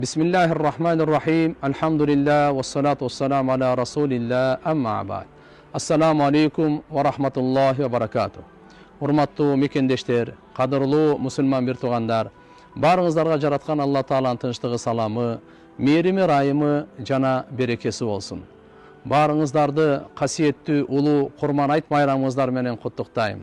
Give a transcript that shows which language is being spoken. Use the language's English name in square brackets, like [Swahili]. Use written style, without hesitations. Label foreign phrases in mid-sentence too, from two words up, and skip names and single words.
[Arabic] بسم الله الرحمن الرحيم. الحمد لله والصلاة والسلام على رسول الله. أما بعد. السلام عليكم ورحمة الله وبركاته. [Kyrgyz] Hurmattуу mekендештер, кадырлуу мусулман бир туугандар, барыңыздарга жараткан Алла Тааланын тынчтыгы, саламы, мээрими, райымы жана берекеси болсун. Барыңыздарды касиеттүү улуу Курман айт майрамыңыздар менен куттуктайм.